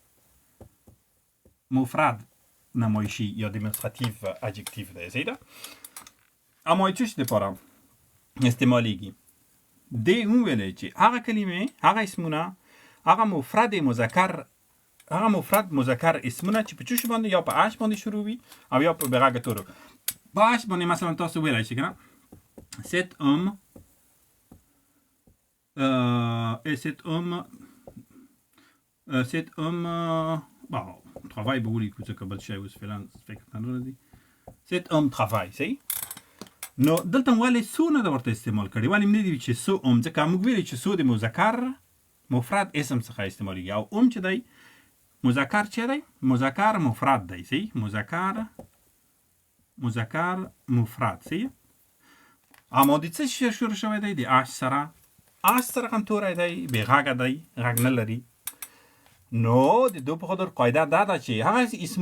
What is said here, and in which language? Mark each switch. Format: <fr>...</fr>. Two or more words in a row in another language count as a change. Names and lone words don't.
<ps>مفرد نمایشي یا demonstrativ adjectiv دی صحیح ده اما یې څه شي دپاره استعمالیږي دی وویلی چې هغه کلمې هغه اسمونه هغه مفرد مذکر اسمونه چې په څه شي باندې یا په اش باندې شروع وي او یا په بېغږه تورو په اش باندې مثلا تاسو ویلی شئ که نه</ps> <fr>cet homme</fr> <ps>travaille به ولیکو ځکه بل شی اوس فعلا فکر ته نه راځي</ps> <fr>cet homme travaille</fr> <ps>صحیح نو دلته ولې سو نه ده ورته استعمال کړی ولې مې نه دي چې سو ام ځکه موږ ویلي چې سو د مذکر مفرد اسم څخه استعمالیږي او چې دی مذکر چې دی مذکر مفرد دی صحیح مذکر مفرد صحیح اما د څه شی شروع شوی دی د اش سره هم توری دی بېغږه دی غږ نه لري نو د دو په خاطر قاعده دا ده چې هغه اسم</ps>